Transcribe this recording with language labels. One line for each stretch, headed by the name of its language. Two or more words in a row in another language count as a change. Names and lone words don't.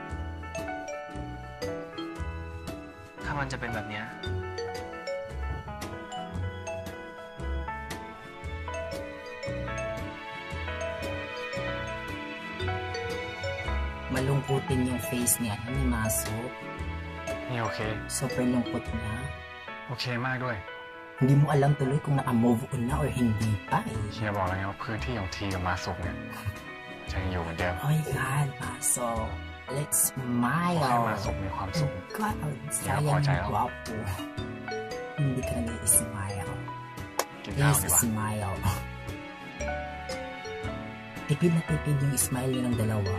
Thai: ถ้ามันจะเป็นแบบเนี้ย
Filipino: Malungkutin yung face niya ni Masok.
Thai: นี่โอเค
Filipino: Super lungkot niya.
Thai: โอเคมากด้วย
Filipino: Hindi mo alam tuloy kung naka-
English: move on
Filipino: na or hindi pa eh.
Thai: เฮียบอกแล้วไงว่าพื้นที่ของทีกับมาสุกเนี่ยจะยังอยู่เหมือนเดิม
English: Oh my God, Masok. Let's smile.
Thai: ให้มาสุกมีความสุข
Filipino: God, ang sayang guwapo. Hindi ka nag-i-smile.
Thai: กินข้าว
English: Please
Thai: ดีกว่า
English: smile.
Filipino: Tipid na tipid yung smile nyo ng dalawa.